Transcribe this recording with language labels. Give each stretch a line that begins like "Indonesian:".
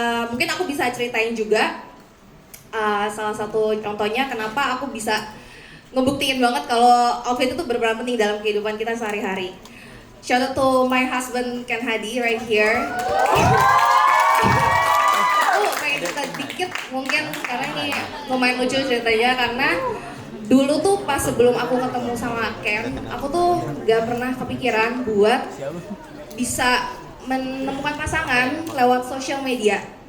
Indonesian: Mungkin aku bisa ceritain juga salah satu contohnya kenapa aku bisa ngebuktiin banget kalau outfit itu berperan penting dalam kehidupan kita sehari-hari.
English: Shout out to my husband Ken Hadi right here.
Indonesian: Aku pengen cerita dikit mungkin karena ini lumayan lucu ceritanya, karena dulu tuh pas sebelum aku ketemu sama Ken, aku tuh gak pernah kepikiran buat bisa menemukan pasangan lewat sosial media.